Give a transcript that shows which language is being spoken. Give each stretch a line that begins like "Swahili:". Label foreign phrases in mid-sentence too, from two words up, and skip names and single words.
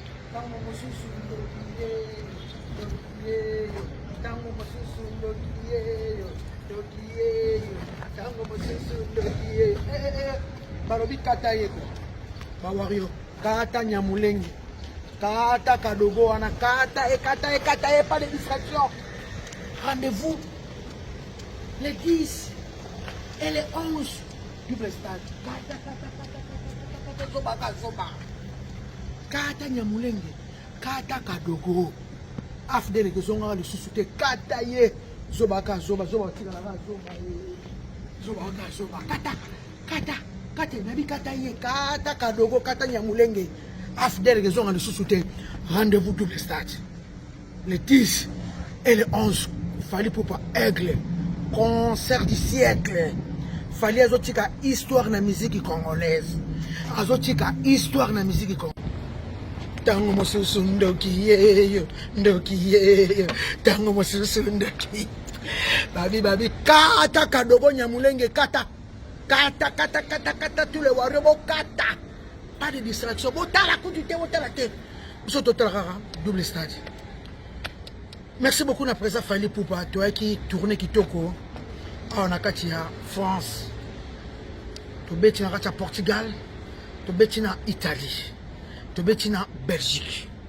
Lingala: Ntango mosusu ndoki ye, ndoki ye, ntango mosusu ndoki ye, ndoki ye, ntango mosusu ndoki ye. Eh, eh, eh, balobi kata ye ko. Bawario, kata Nyamulenge. Kata Kadogo wana, kata, eh, kata, eh, kata,
French: eh, pas de distraction. Rendez-vous les dix et les onze. Double stade.
Lingala: Kata, kata, kata, kata, kata, kata, zoba, kata, zoba. Kata Nyamulenge, kata Kadogo. A F D L ke zonga lisusu te, kata ye. Zoba, kata, zoba, zoba, tika na zoba ye. Zoba, kata, zoba, kata, kata, kata, nabi kata ye, kata Kadogo, kata Nyamulenge. A F D L ke zonga lisusu te.
French: Rendez-vous Double Stade. Le dix et le onze. Fally Ipupa Aigle. Concert du siècle.
Lingala: Fally azotika histoire na
French: musique congolaise.
Lingala: Azotika histoire na
French: musique congolaise.
Lingala: Tango mosusu ndoki yeyo, ndoki yeyo. Tango mosusu ndoki. Babi, babi, kata Kadogo Nyamulenge, kata. Kata, kata, kata, kata,
French: tous les warriors,
Lingala: bo kata.
French: Pas de distraction.
Lingala: Bo tala kutu te, bo tala te. Biso to tala kaka, Double Stade.
French: Merci beaucoup na président Fally Ipupa.
Lingala: Toyaki tourner kitoko. Awa na kati ya France. Tobeti na kati ya Portugal. Tobeti na Italie. Tobeti na Belgique.